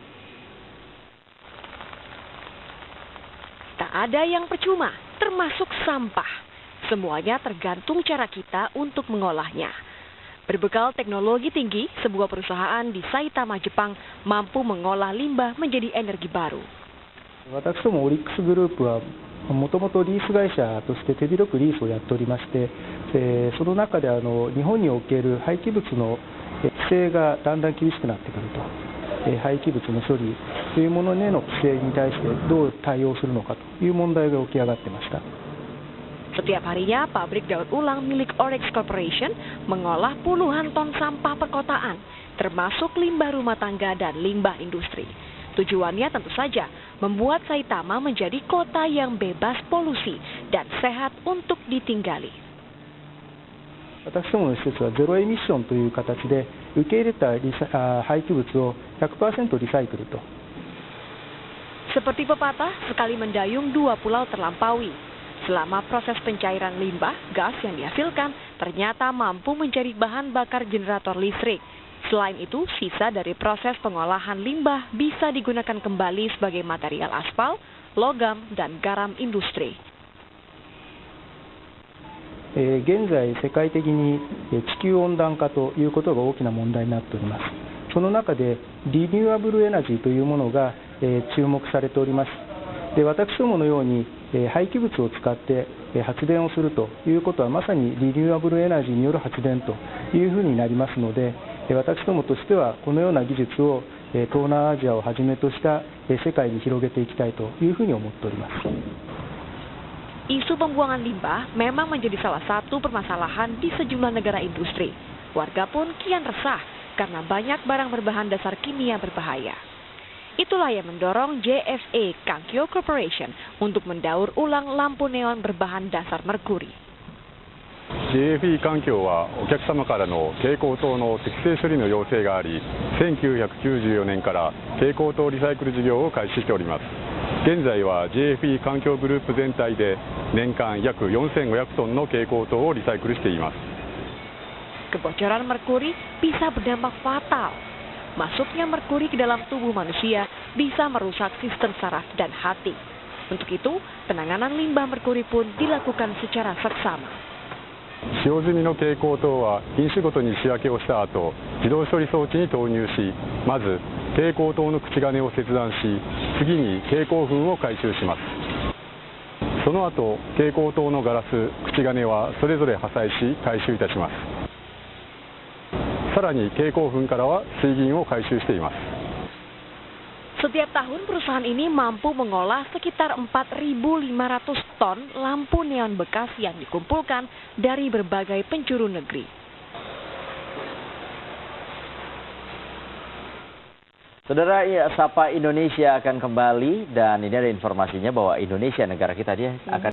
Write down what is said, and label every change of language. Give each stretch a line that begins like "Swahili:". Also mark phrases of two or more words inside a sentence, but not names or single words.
Indonesian: Tak ada yang percuma, termasuk sampah. Semuanya tergantung cara kita untuk mengolahnya. Berbekal teknologi tinggi, sebuah perusahaan di Saitama, Jepang mampu mengolah limbah menjadi energi baru.
Japanese: 私どもオリックスグループはもともとリース会社として手広くリースをやっておりまして、その中で日本における廃棄物の規制がだんだん厳しくなってくると、廃棄物の処理というものへの規制に対してどう対応するのかという問題が起き上がってました。
Indonesian: Setiap harinya, pabrik daur ulang milik Orex Corporation mengolah puluhan ton sampah perkotaan, termasuk limbah rumah tangga dan limbah industri. Tujuannya tentu saja membuat Saitama menjadi kota yang bebas polusi dan sehat untuk ditinggali.
Japanese: 私どもの施設はゼロエミッションという形で受け入れた廃棄物を 100% リサイクルと。
Indonesian: Seperti pepatah, sekali mendayung dua pulau terlampaui. Selama proses pencairan limbah, gas yang dihasilkan ternyata mampu menjadi bahan bakar generator listrik. Selain itu, sisa dari proses pengolahan limbah bisa digunakan kembali sebagai material aspal, logam, dan garam industri.
Japanese: 現在、世界的に地球温暖化ということが大きな問題になっております。その中でリニューアブルエナジーというものが注目されております。で、私どものように廃棄物を使って発電をするということはまさにリニューアブルエナジーによる発電というふうになりますので、私どもとしてはこのような技術を東南アジアをはじめとした世界に広げていきたいというふうに思っております。
Indonesian: Isu pembuangan limbah memang menjadi salah satu permasalahan di sejumlah negara industri. Warga pun kian resah karena banyak barang berbahan dasar kimia berbahaya. Itulah yang mendorong JFA Kankyo Corporation untuk mendaur ulang lampu neon berbahan dasar merkuri.
Japanese: JFE 環境はお客様からの蛍光灯の適正処理の要請があり、1994年から蛍光灯リサイクル事業を開始しております。現在は JFE 環境グループ全体で年間約4500トンの蛍光灯をリサイクルしています。
Indonesian: Kebocoran merkuri bisa berdampak fatal. Masuknya merkuri ke dalam tubuh manusia bisa merusak sistem saraf dan hati. Untuk itu, penanganan limbah merkuri pun dilakukan secara seksama.
Japanese: 使用済みの蛍光灯は品種ごとに仕分けをした後、自動処理装置に投入し、まず蛍光灯の口金を切断し、次に蛍光粉を回収します。その後、蛍光灯のガラス、口金はそれぞれ破砕し回収いたします。さらに蛍光粉からは水銀を回収しています。
Indonesian: Setiap tahun perusahaan ini mampu mengolah sekitar 4.500 ton lampu neon bekas yang dikumpulkan dari berbagai penjuru negeri. Saudara, Sapa Indonesia akan kembali dan ini ada informasinya bahwa Indonesia negara kita dia akan